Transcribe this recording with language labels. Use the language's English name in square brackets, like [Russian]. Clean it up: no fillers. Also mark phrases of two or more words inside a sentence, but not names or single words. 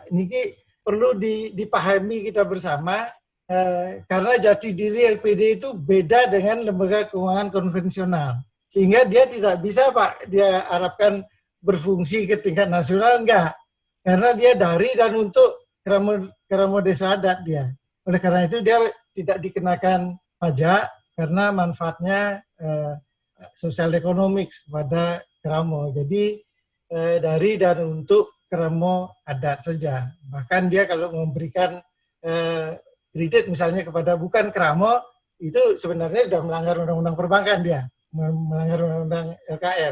[Indonesian] Ini perlu dipahami kita bersama, karena jati diri LPD itu beda dengan lembaga keuangan konvensional. Sehingga dia tidak bisa, Pak, dia harapkan berfungsi ke tingkat nasional, enggak. Karena dia dari dan untuk keramo desa adat dia. Oleh karena itu dia tidak dikenakan pajak karena manfaatnya sosial ekonomik kepada keramo. Jadi dari dan untuk keramo adat saja. Bahkan dia kalau memberikan kredit misalnya kepada bukan keramo, itu sebenarnya sudah melanggar undang-undang perbankan dia, melanggar undang-undang LKM.